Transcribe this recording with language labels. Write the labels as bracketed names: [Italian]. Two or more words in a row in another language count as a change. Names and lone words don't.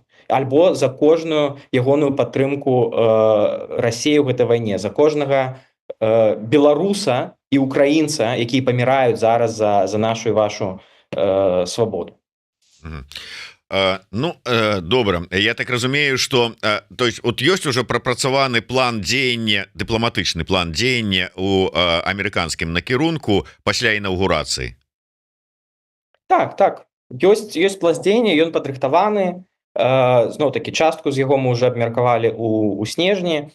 [Belarusian] Альбо за кожную ягоную падтрымку Расіі ў гэтай вайне, за кожнага беларуса і украінца, якія паміраюць зараз за нашу і вашу свабоду. Ну, добра, я так разумею, [Russian] что то есть вот [Belarusian] ёсць уже прапрацаваны план дзеяння, дыпламатычны план дзеяння у амерыканскім накірунку пасля інаўгурацыі. Так, ёсць план дзеяння, ён падрыхтаваны. Зноў такі частку з яго мы ўжо абмеркавалі у снежні.